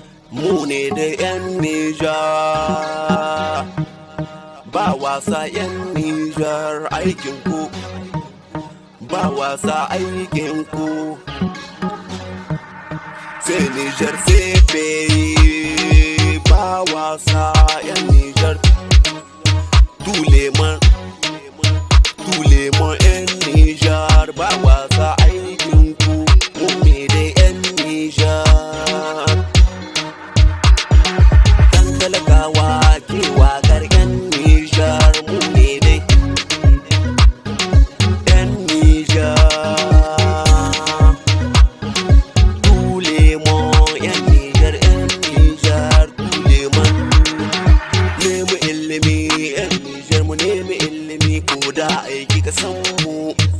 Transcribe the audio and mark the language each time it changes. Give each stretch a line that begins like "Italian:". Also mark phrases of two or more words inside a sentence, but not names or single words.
Hausa: Mu ne da yan Nijar, ba wasa yan Nijar aikin ku, ba wasa aikin ku. Sai Nijar sai pays, ba wasa yan Nijar.
French: Tous les mains, tous les mains
Hausa: yan Nijar, ba wasa aikin ku. Mu ne da yan Nijar. Dan talakawa ke waƙar yan Nijar, mu ne dai yan Nijar.
French: Tous les mots
Hausa: yan Nijar, yan Nijar,
French: tous les mots.
Hausa: Nemi ilimi yan Nijar, mu nemi ilimi ko da aiki ka san mu.